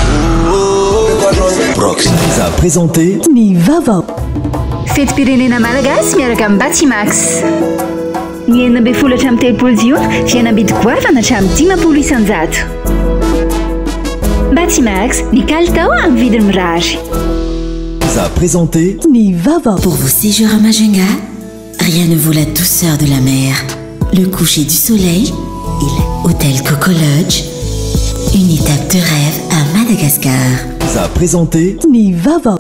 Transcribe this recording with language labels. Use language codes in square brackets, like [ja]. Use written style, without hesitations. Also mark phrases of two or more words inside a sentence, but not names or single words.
[fr] Prox vous a présenté [mg] Ny Vavao. Fety pirenena malagasy miaraka amin'ny Batimax. Ny 12 hatramin'ny 13 jiona dia nabidy goavana hatramin'ny 10 isanjato. Batimax, ny kalitao amin'ny vidiny mirary. [fr] Vous a présenté [mg] Ny Vavao. [fr] Pour vos séjours à Majunga, rien ne vaut la douceur de la mer, le coucher du soleil et l'hôtel Coco Lodge. Une étape de rêve à Madagascar. Vous a présenté [mg] Ny Vavao.